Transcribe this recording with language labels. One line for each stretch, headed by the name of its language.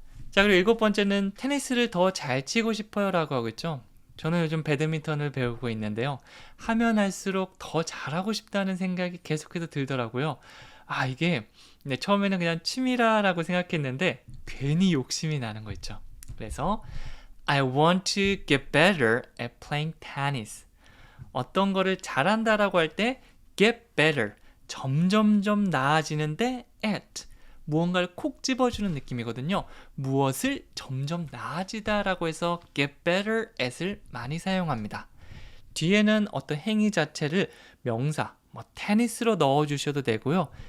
Korean: 자, 그리고 7번째는 테니스를 더 잘 치고 싶어요 라고 하고 있죠. 저는 요즘 배드민턴을 배우고 있는데요. 하면 할수록 더 잘하고 싶다는 생각이 계속해서 들더라고요. 이게 처음에는 그냥 취미라고 생각했는데 괜히 욕심이 나는 거 있죠. 그래서
English: I want to get better at playing tennis.
Korean: 어떤 거를 잘한다라고 할 때 get better, 점점점 나아지는데 at, 무언가를 콕 집어주는 느낌이거든요. 무엇을 점점 나아지다라고 해서 get better at을 많이 사용합니다. 뒤에는 어떤 행위 자체를 명사, 테니스로 넣어주셔도 되고요.